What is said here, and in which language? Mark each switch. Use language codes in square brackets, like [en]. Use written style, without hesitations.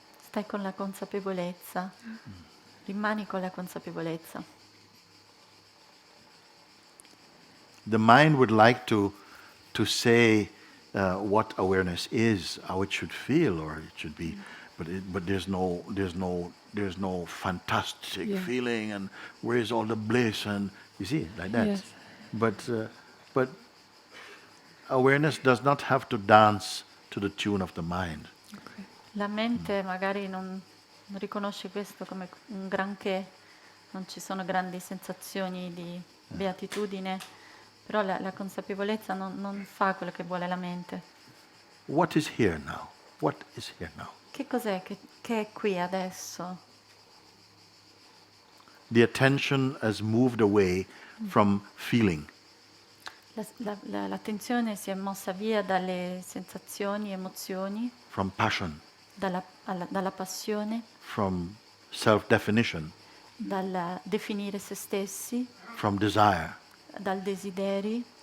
[it] Stai con la consapevolezza. Rimani con la consapevolezza. [en] The mind would like to say, what awareness is, how it should feel or it should be, but there's no fantastic Yeah. feeling and where is all the bliss and you see like that. Yes. But awareness does not have to dance to the tune of the mind. Okay. [it] La mente magari non riconosce questo come un granché, non ci sono grandi sensazioni di beatitudine, però la consapevolezza non fa quello che vuole la mente. [en] What is here now? What is here now? [it] Che cos'è che è qui adesso? [en] The attention has moved away from feeling. [it] L'attenzione si è mossa via dalle sensazioni, emozioni, [en] From passion, [it] dalla passione, [en] from self-definition, [it] dal definire se stessi, [en] from desire, [it] dal desideri,